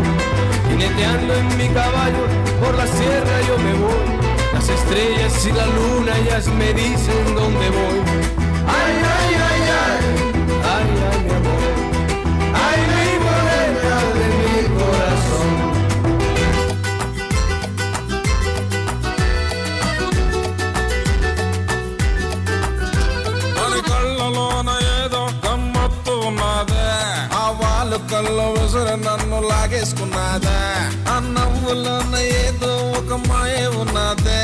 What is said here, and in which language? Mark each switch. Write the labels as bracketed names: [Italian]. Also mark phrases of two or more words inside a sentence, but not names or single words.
[Spanish] Jineteando en mi caballo por la sierra yo me voy. Las estrellas y la luna ellas me dicen dónde voy. Ay, ay, ay, ay, ay, ay, mi amor. Ay, mi morena de mi corazón. [Telugu] కల్లో విసురు నన్ను లాగేసుకున్నాదే. ఆ నవ్వులోన ఏదో ఒక మాయ ఉన్నదే.